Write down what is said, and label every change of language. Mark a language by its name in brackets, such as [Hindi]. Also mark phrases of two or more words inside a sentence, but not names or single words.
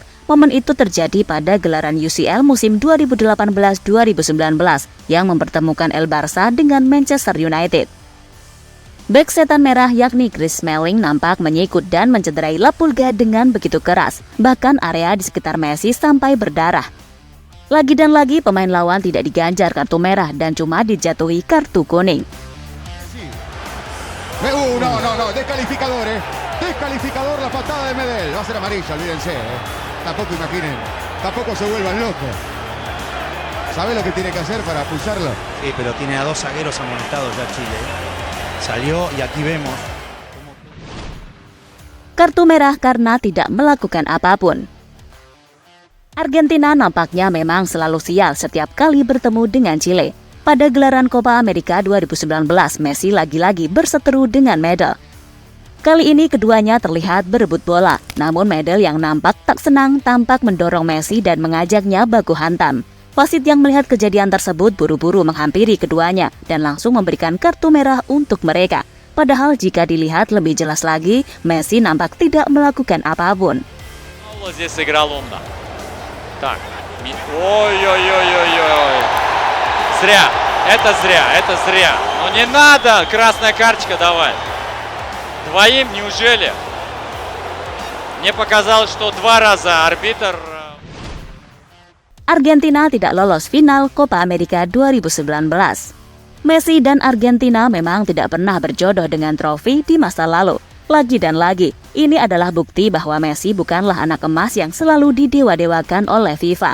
[Indonesian] Momen itu terjadi pada gelaran UCL musim 2018-2019 yang mempertemukan El Barça dengan Manchester United. Bek setan merah yakni Chris Smalling nampak menyikut dan mencederai La Pulga dengan begitu keras, bahkan area di sekitar Messi sampai berdarah. Lagi dan lagi pemain lawan tidak diganjar kartu merah dan cuma dijatuhi kartu kuning. [Spanish] No, descalificador la patada de Medel, va a ser amarilla, olvídense, tampoco imaginen, tampoco se vuelvan locos. ¿Sabe lo que tiene que hacer para pulsarlo? Sí, pero tiene a 2 zagueros amonestados ya Chile. Salió y aquí vemos. [Indonesian] Kartu merah karena tidak melakukan apapun. Argentina nampaknya memang selalu sial setiap kali bertemu dengan Chile. Pada gelaran Copa America 2019, Messi lagi-lagi berseteru dengan Medel. Kali ini keduanya terlihat berebut bola, namun Medel yang nampak tak senang tampak mendorong Messi dan mengajaknya baku hantam. Wasit yang melihat kejadian tersebut buru-buru menghampiri keduanya dan langsung memberikan kartu merah untuk mereka. Padahal jika dilihat lebih jelas lagi, Messi nampak tidak melakukan apapun. [Russian] Здесь сыграл умно. Так, Ой-ой-ой-ой-ой. Зря. Это зря. Ну не надо, красная карточка давай. Двоим неужели? Мне показалось, что 2 раза арбитр... [Indonesian] Argentina tidak lolos final Copa America 2019. Messi dan Argentina memang tidak pernah berjodoh dengan trofi di masa lalu. Lagi dan lagi, ini adalah bukti bahwa Messi bukanlah anak emas yang selalu didewa-dewakan oleh FIFA.